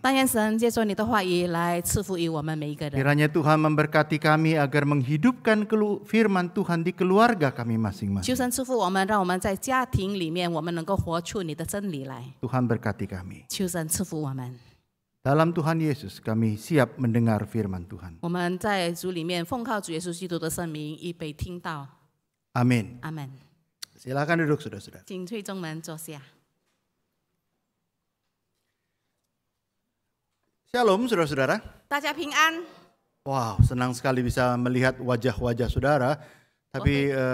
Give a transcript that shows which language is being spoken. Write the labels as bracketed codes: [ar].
[zh] 但愿神借着你的话语来赐福于我们每一个人。 [id] Kiranya Tuhan memberkati kami agar menghidupkan firman Tuhan di keluarga kami [zh] 求 [id] masing-masing. [zh] 神赐福我们，让我们在家庭里面，我们能够活出你的真理来。 [id] Tuhan berkati kami. [zh] 求神赐福我们， [id] Dalam Tuhan Yesus kami siap mendengar firman Tuhan. [zh] 我们在主里面奉靠主耶稣基督的圣名，预备听到。 [id] Amin. [zh] 阿门。 [id] Silakan duduk saudara-saudara. [zh] 请退中门坐下。 [id] Shalom saudara-saudara. [zh] 大家平安。 [id] Wow, senang sekali bisa melihat wajah-wajah saudara. Tapi